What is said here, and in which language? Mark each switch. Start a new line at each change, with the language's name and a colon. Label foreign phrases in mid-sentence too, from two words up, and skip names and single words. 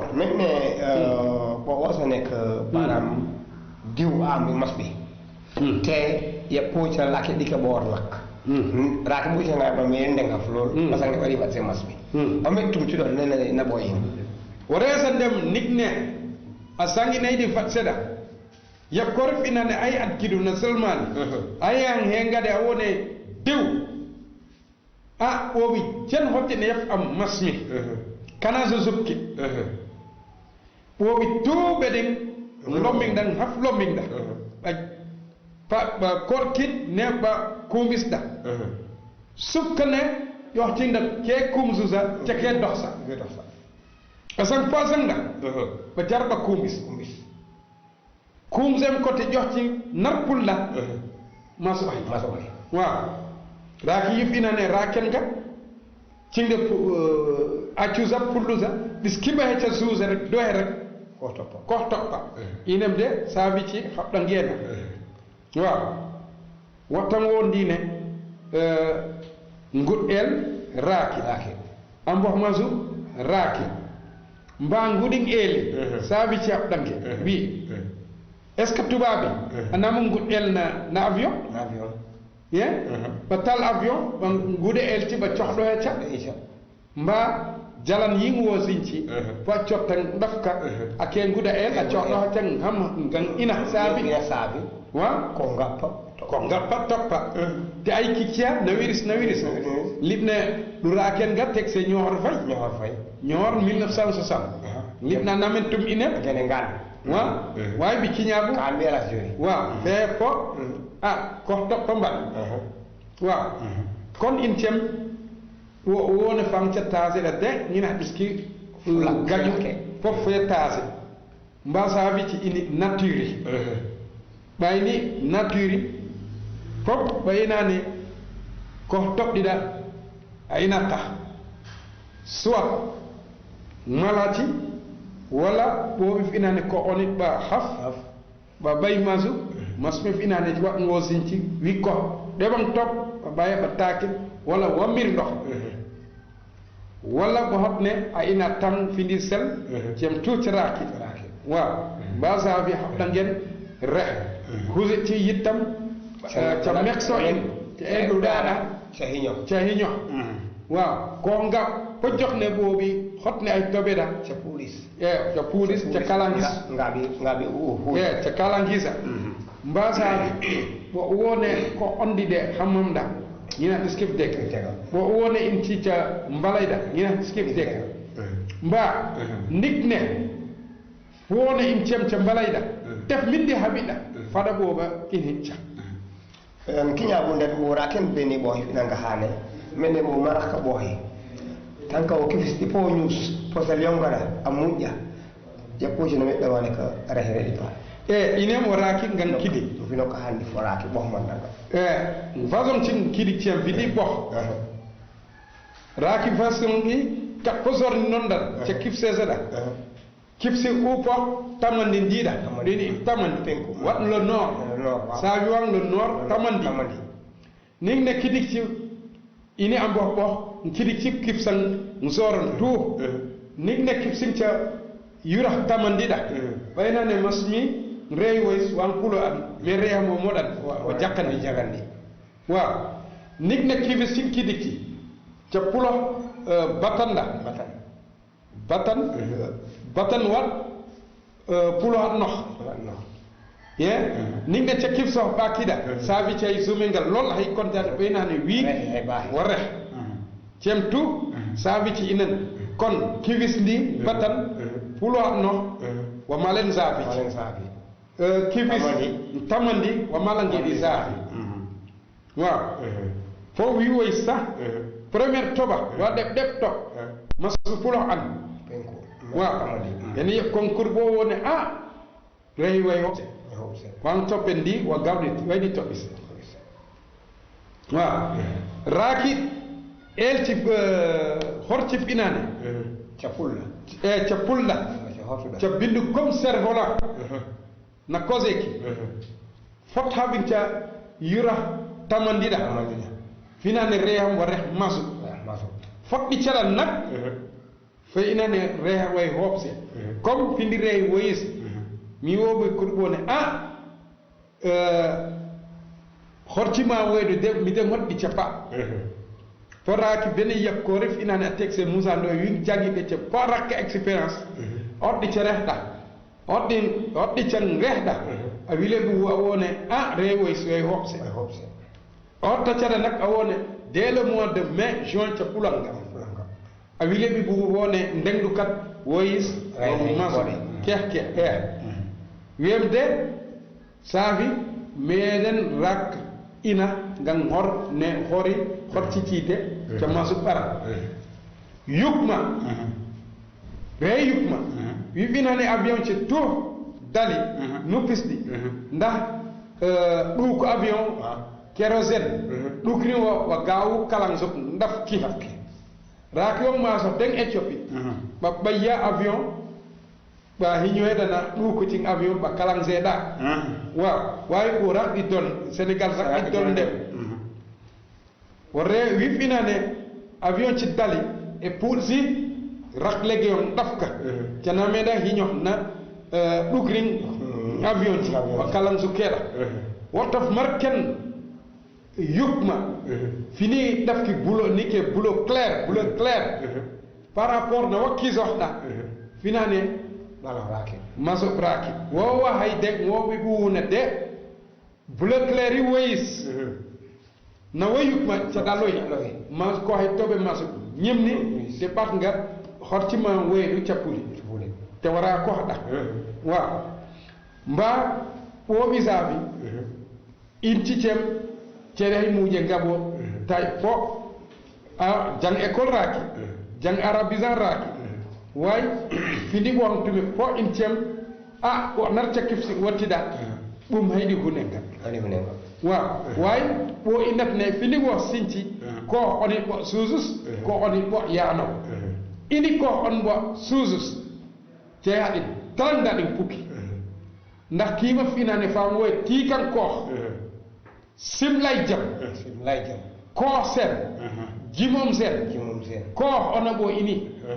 Saafi-Saafi: maintenant ko wasane ko param diw am masɓe te ye poca lake ɗike ɓoor lak rake mucanga ɓa me ndengaf lool
French: parce que
Saafi-Saafi: nde waɗi wat se masɓe o met tumcuɗon nene naɓo in o resa ndem nigne a sanginaydi fat seɗa yakkor finane ay at kidu na selmani ayan he ngade a wone dew a ɓooɓi jen hottine yaf am masmi kana so subki ɓooɓi tuuɓe ɗin lomming ɗan haf lomming ɗa ɓa korkit ne ɓa kumisɗa subkane yohtinda ke kumsusa te ke dohsa asan pasangɗa ɓa jarɓa kumis kumsem kote ƴohti narpulla maso ay waaw raaki yifinane raken ga cinde accusa pullusa ɗis kiɓa hecca suusa rek dohe rek ko toppa inem de saabici haɓɗa ngeena waaw wattan wondine nguɗɗel raaki amboh masu raaki mba nguɗin eeli saabici haɓɗange wi
French: est ce que
Saafi-Saafi: tubaɓe anama nguɗɗel na avion ye ɓa tal avion ɓa nguuɗe elti ɓa cohɗo hecca mba jalan yin wo sinci fa cottan ɗafka ake nguuɗa el a cohɗo hecca ham gan ina saabi wa ko ngappa toppa te ay kicciya na wiris liɓne ɗuraken ga tek se ñohor fay ñohor 1960 liɓna namen tum ine wa way bi kiñabu wa fe ko ko toppa mbaɗ wa kon in tem wone fam ca tase ɗa de ñina ɓiski gaƴu fof fe tase mba saabi ci ini nature ɓayni nature fof ɓaynani ko toɓɗiɗa a inatta soit malati wala ɓooɓe finane ko onit ɓa haf ɓa ɓay masu masɓe finane waɗgo sinci wi ko ɗeɓan top ɓa ɓaya ɓa taake walla wammir ndox walla ɓo hotne a ina tan findi sel cem tuutiraki waaw mba saabi haɓɗa ngen reh huse ci yittam ca mekso en ca eɗuɗaɗa ca hiño waaw ko ngam ko joxne ɓooɓi hotne ay toɓeɗa ca puulis ca kalangis ca kalangisa mba saabi ɓo wone ko ondide hammamɗa ñina ɗiskif dek ɓo wone in cica mbalayɗa ñina ɗiskif dek mba nikne wone in cem ca mbalayɗa def mindi haɓiɗa faɗa ɓooɓa in hicca kiñaɓu nden ɓoora ken beni ɓooy nanga haane mene mo maraka ɓooy tan ka o kifisɗi po ñuus posal yongara a muƴƴa jappujino meɗɗe wane ko rehreɗi pa inem o raaki ngan kidi fino ko hanndi foraaki ɓohmanɗanga façon tin kidi tien fiɗi ɓoh raaki façon ɗi kat posorni noon ɗan ca kifse seɗa kifse upo tamandi ndiɗa ɗini tamandi wat
French: le nord
Saafi-Saafi: sawi wan
French: le nord
Saafi-Saafi: tamandi ning ne kidik ci ini am ɓoh ɓoh kidik ci kifsan soron tout ning ne kifsin ca yura tamandiɗa ɓaynane masmi reey woy wan kulo an mais reyamo moɗan o jakkandi jagandi waaw nig ne kifi sin kidiki ca pulo batanda batan wat pulo hat noh ye ninga cakif so bakida sabi cey sumengal lol hay kontan benani wi warre cem tu sabi ci inan kon kiwis ndi batan pulo hat noh wa malen zabi kiwis tamandi wa malangi di zabi wa fo wi woy sa première toba wa deb to masu pulo an wa yani concours bo woni rey way ho wan topendi wa gawdi waydi topis wa raki elti horti binane capulla ca bindu
French: comme cerveau
Saafi-Saafi: na kozeki fot habinta yura tamandida finane reham wa reh masu fot di calan nak fe inane reha way hopse comme findi rey woyis mi wobe kurbone hortima waydo de mi de moddi capa foraki bene yakko ref inane atekse Moussa ndo wi jagi be ci parak experience oddi ci rehda oddi can rehda a wile bu wone rey woyis way hopse otta cara nak a wone
French: dès le mois de mai juin
Saafi-Saafi: ca pulanga a wile bi bu wone ndengdu kat woyis maso kehke wemde saafi meɗen rak ina ngan hor ne hori horcicide ca masu ɓara yukma ɓe yukma wiɓinane avion ce to dali nuppisɗi ndax ɗu ko
French: avion kérosène
Saafi-Saafi: ɗukni wa gawu kalan sok ndafki raaki on maso den Éthiopie ɓa ɓayya avion ɓa hiñoydana ɗukocin avion ɓa kalan seeɗa wawi ko raɓɗi don Sénégal raɓɗi don nde wore wiɓinane avion ci dali e puulsi raklege on ɗafka cana meeɗa hiño na ɗukrin avion ci wa kalan su keeɗa wotof marken yukma fini dafki bulo nike bulo
French: clair par rapport
Saafi-Saafi: na wakki zohda finane maso braki wowa hayde wowi buuna de bulo clair yi wayis na wayukma cadaloy mas ko hay tobe maso ñemni de bat nga hortima waydu capuli te wara ko hada wa mba wo bisabi inticem cere muje ngabo tay fo jang école raki jang arabisant raki way findi bo on tumi fo incem o narta kifsi wattida bum haydi hunenga wa way bo inatne findi bo sinci ko oni bo suzus ko oni bo yano ini ko on bo suzus te hadi tanda din pukki ndax kima finane fam woy ti kan ko simlay jam ko sen jimom sen ko ona bo ini